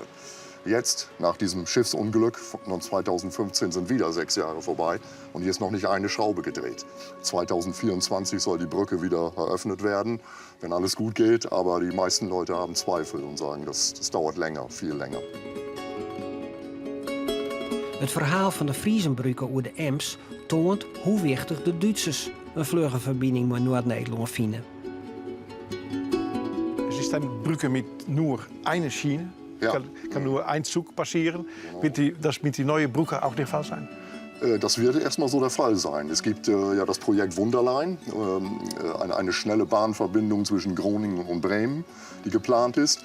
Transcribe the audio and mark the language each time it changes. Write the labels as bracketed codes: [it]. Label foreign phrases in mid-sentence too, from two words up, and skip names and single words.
[de] Jetzt, nach diesem Schiffsunglück von 2015, sind wieder 6 Jahre vorbei und hier ist noch nicht eine Schraube gedreht. 2024 soll die Brücke wieder eröffnet werden, wenn alles gut geht. Aber die meisten Leute haben Zweifel und sagen, das dauert länger, viel länger. [nl] Het verhaal van de Friesenbrücke over de Ems toont hoe wichtig de Duitsers een vluggenverbinding met Noord-Nederland vinden. [de] Es ist eine Brücke mit nur einer Schiene. Ja. Kann nur ein Zug passieren. Wird das mit der neuen Brücke auch der Fall sein? Das wird erstmal so der Fall sein. Es gibt das Projekt Wunderline, eine schnelle Bahnverbindung zwischen Groningen und Bremen, die geplant ist.